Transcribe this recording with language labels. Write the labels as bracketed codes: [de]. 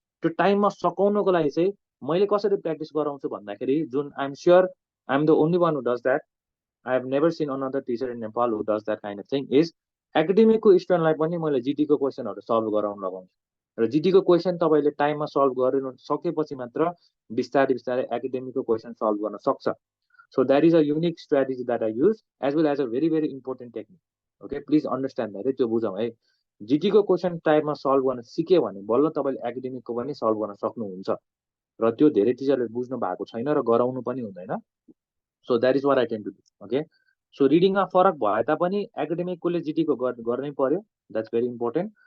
[ne] त्यो टाइममा सकाउनको लागि चाहिँ मैले कसरी प्र्याक्टिस गराउँछु भन्दाखेरि, जुन [en] I am sure I am the only one who does that, I have never seen another teacher in Nepal who does that kind of thing, is [ne] एकाडेमिकको स्टुडेन्टलाई पनि मैले जिटीको क्वेसनहरू सल्भ गराउन लगाउँछु, र जीटीको क्वेसन तपाईले टाइममा सल्भ गर्न सकेपछि मात्र बिस्तारै बिस्तारै एकाडेमिकको क्वेसन सल्भ गर्न सक्छ. [en] So that is a unique strategy that I use as well as a very very important technique. Okay, please understand that. [ne] त्यो बुझौँ है. जीटीको क्वेसन टाइममा सल्भ गर्न सिक्यो भने बल्ल तपाईले एकाडेमिकको पनि सल्भ गर्न सक्नुहुन्छ. र त्यो धेरै टिचरले बुझ्नु भएको छैन र गराउनु पनि हुँदैन. [en] So that is what I tend to do. [ne] Okay, so रिडिङमा फरक भए तापनि एकाडेमिककोले जीटीको गर्नै पर्यो. [en] That's very important.